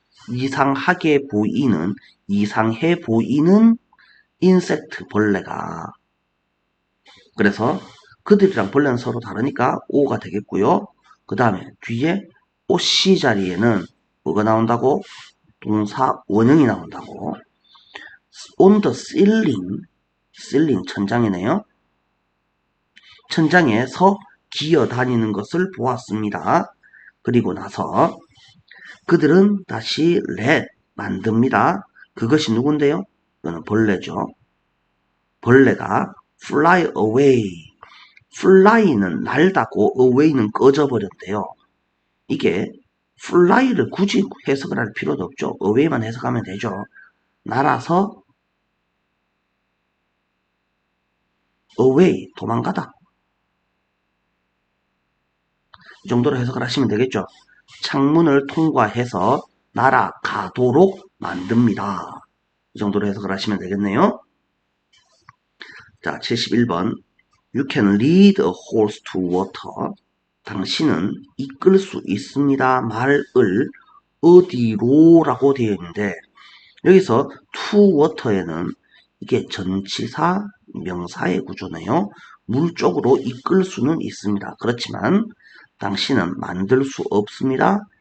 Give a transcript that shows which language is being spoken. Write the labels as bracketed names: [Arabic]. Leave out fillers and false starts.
[Korean] 이상하게 보이는, 이상해 보이는 인섹트 벌레가. 그래서 그들이랑 벌레는 서로 다르니까 O가 되겠고요. 그 다음에 뒤에 OC 자리에는 뭐가 나온다고? 동사 원형이 나온다고. [English] On the ceiling, ceiling [Korean] 천장이네요. 천장에서 기어 다니는 것을 보았습니다. 그리고 나서 그들은 다시 let 만듭니다. 그것이 누군데요? 이거는 벌레죠. 벌레가 [English] fly away. [Korean] fly는 날다고 away는 꺼져버렸대요. 이게 fly를 굳이 해석을 할 필요도 없죠. away만 해석하면 되죠. 날아서 away 도망가다. 이 정도로 해석을 하시면 되겠죠. 창문을 통과해서 날아가도록 만듭니다. 이 정도로 해석을 하시면 되겠네요. 자, 71번. [English] You can lead a horse to water. [Korean] 당신은 이끌 수 있습니다. 말을 어디로 라고 되어 있는데 여기서 [English] to water [Korean] 에는 이게 전치사 명사의 구조네요. 물 쪽으로 이끌 수는 있습니다. 그렇지만 당신은 만들 수 없습니다.